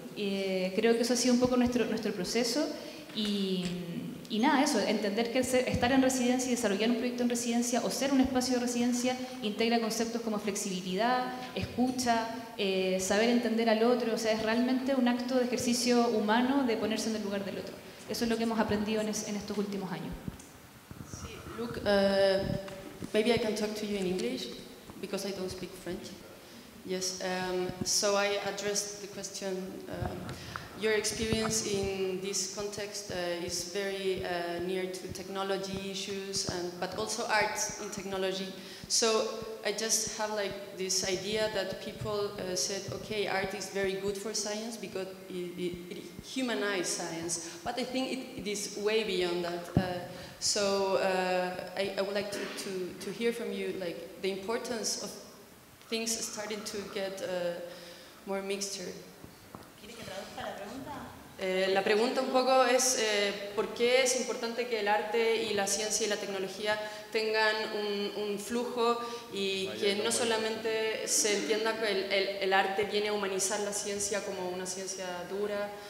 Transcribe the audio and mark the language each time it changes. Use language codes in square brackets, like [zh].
[es] Creo que eso ha sido un poco nuestro proceso y nada, eso, entender que estar en residencia y desarrollar un proyecto en residencia o ser un espacio de residencia integra conceptos como flexibilidad, escucha, saber entender al otro, o sea, es realmente un acto de ejercicio humano de ponerse en el lugar del otro. Eso es lo que hemos aprendido en estos últimos años. [en] Sí, look, maybe I can talk to you in English because I don't speak French. Yes, so I addressed the question. Your experience in this context is very near to technology issues, but also art in technology. So I just have like this idea that people said, okay, art is very good for science because it humanizes science, but I think it is way beyond that. So I would like to hear from you like the importance of things starting to get more mixture. [es] La pregunta un poco es ¿por qué es importante que el arte y la ciencia y la tecnología tengan un flujo y que no solamente se entienda que el arte viene a humanizar la ciencia como una ciencia dura?